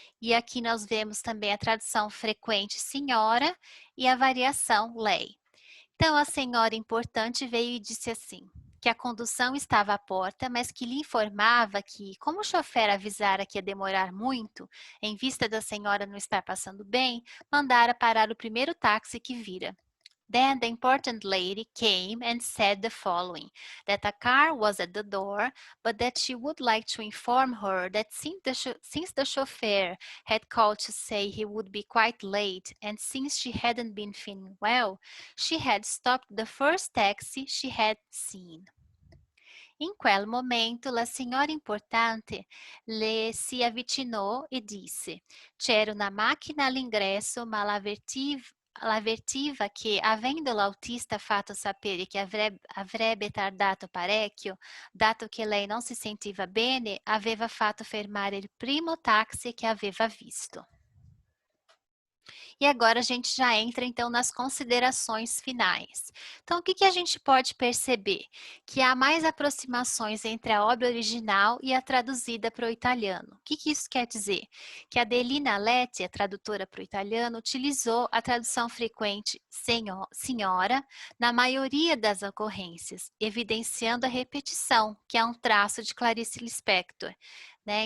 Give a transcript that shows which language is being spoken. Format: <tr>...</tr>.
<pt>E aqui nós vemos também a tradução frequente, senhora, e a variação, lay. Então, a senhora importante veio e disse assim, que a condução estava à porta, mas que lhe informava que, como o chofer avisara que ia demorar muito, em vista da senhora não estar passando bem, mandara parar o primeiro táxi que vira.</pt> <en>Then the important lady came and said the following, that a car was at the door, but that she would like to inform her that since the chauffeur had called to say he would be quite late, and since she hadn't been feeling well, she had stopped the first taxi she had seen.</en> <it>In quel momento, la signora importante le si avvicinò e disse: c'era una macchina all'ingresso, ma l'avvertiva che, avendo l'autista fatto sapere che avrebbe tardato parecchio, dato che lei non si sentiva bene, aveva fatto fermare il primo táxi che aveva visto.</it> <pt>E agora a gente já entra então nas considerações finais. Então, o que a gente pode perceber? Que há mais aproximações entre a obra original e a traduzida para o italiano. O que isso quer dizer? Que a Adelina Letti, a tradutora para o italiano, utilizou a tradução frequente senhora na maioria das ocorrências, evidenciando a repetição, que é um traço de Clarice Lispector. Né?</pt>